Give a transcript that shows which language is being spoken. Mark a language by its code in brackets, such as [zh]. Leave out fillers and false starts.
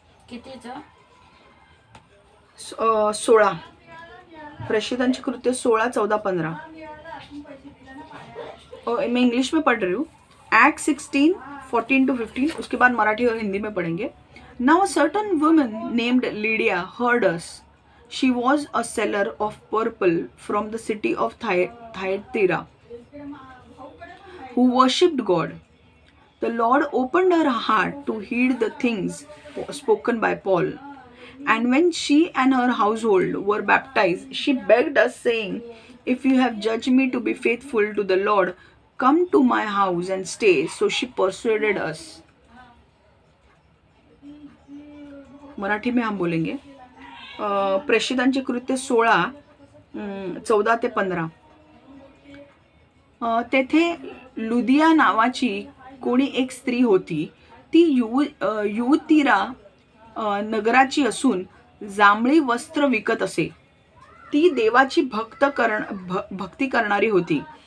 [mr] कितीचं? 16. प्रेषितांचे कृत्य 16, 14, 15. [hi] मैं इंग्लिश में पढ़ रही हूँ। Act 16, 14 to 15. उसके बाद मराठी और हिंदी में पढ़ेंगे। [en] Now a certain woman named Lydia heard us. She was a seller of purple from the city of Thyatira, who worshipped God. The Lord opened her heart to heed the things spoken by Paul. And when she and her household were baptized, she begged us, saying, If you have judged me to be faithful to the Lord, come to my house and stay. So she persuaded us. [hi] Marathi में हम बोलेंगे, [mr] प्रेषितांचे कृत्य 16, 14 ते 15. तेथे लुदिया नावाची कोणी एक स्त्री होती. ती युवतीरा नगराची असून जांभळी वस्त्र विकत असे. ती देवाची भक्ती करणारी होती.